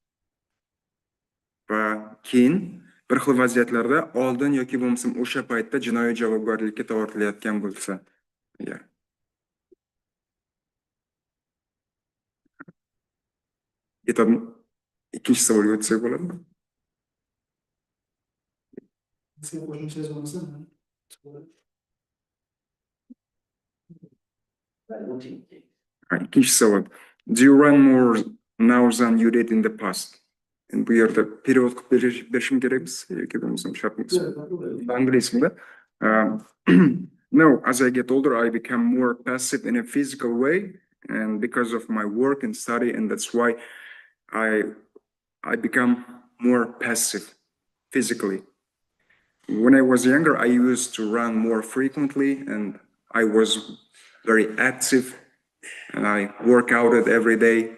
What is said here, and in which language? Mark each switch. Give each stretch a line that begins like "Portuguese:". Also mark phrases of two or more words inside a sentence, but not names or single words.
Uzbek: Va keyin bir xil vaziyatlarda oldin yoki bo'lmasam o'sha paytda jinoiy javobgarlikka tortilayotgan bo'lsa, agar yetadimi? Ikkinchi savolga o'tsak bo'ladimi? Ikkinchi savol.
English: Do you run more now than you did in the past?
Uzbek: Bu yerda perevod qilib berishim kerakmi yoki bo'lmasam shartmi? Angliyasida.
English: No, as I get older, I become more passive in a physical way, and because of my work and study, and that's why I become more passive physically. When I was younger, I used to run more frequently, and I was very active, and I work out every day.